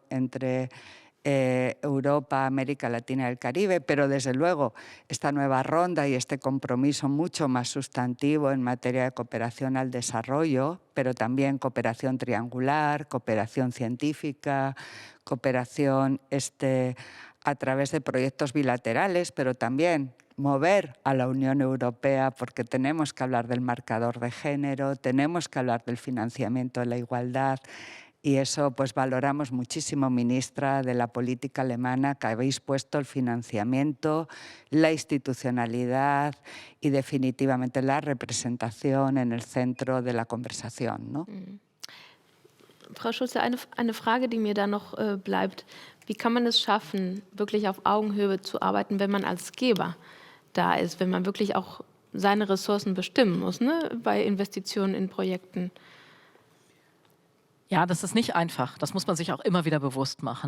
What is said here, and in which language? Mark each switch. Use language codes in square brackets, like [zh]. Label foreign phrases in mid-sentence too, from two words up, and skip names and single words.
[es] entre Europa, América Latina y el Caribe, pero desde luego esta nueva ronda y este compromiso mucho más sustantivo en materia de cooperación al desarrollo, pero también cooperación triangular, cooperación científica, cooperación a través de proyectos bilaterales, pero también mover a la Unión Europea porque tenemos que hablar del marcador de género, tenemos que hablar del financiamiento de la igualdad. Y eso pues valoramos muchísimo, ministra, de la política alemana, que habéis puesto el financiamiento, la institucionalidad y definitivamente la representación en el centro de la conversación, ¿no? [de] Frau Schulze, eine Frage, die mir da noch bleibt. Wie kann man es schaffen, wirklich auf Augenhöhe zu arbeiten, wenn man als Geber da ist, wenn man wirklich auch seine Ressourcen bestimmen muss, ne, bei Investitionen in Projekten? Ja, das ist nicht einfach. Das muss man sich auch immer wieder bewusst machen.